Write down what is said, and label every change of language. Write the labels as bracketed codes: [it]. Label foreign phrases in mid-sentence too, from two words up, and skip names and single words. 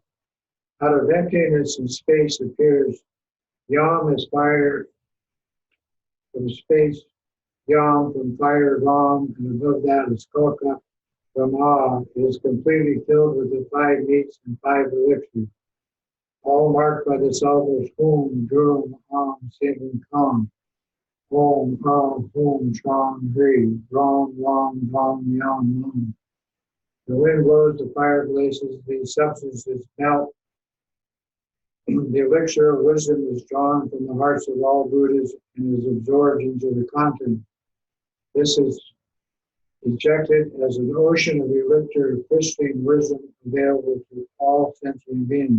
[en] Out of emptiness and space appears Yam as fire, from space, Yam from fire, Ram, and above that is Koka from Ah. It is completely filled with the 5 meats and 5 elixirs, all marked by the syllables [sa] Hum, Drum, Am, Sin, [en] and Kam. [sa] Om, Am, Hum, Tram, Hri, Ram, Ram, Ram, Yam, Nam. [en] The wind blows, the fire blazes, these substances melt. The elixir of wisdom is drawn from the hearts of all Buddhas and is absorbed into the content. This is ejected as an ocean of elixir of pristine wisdom available to all sentient beings.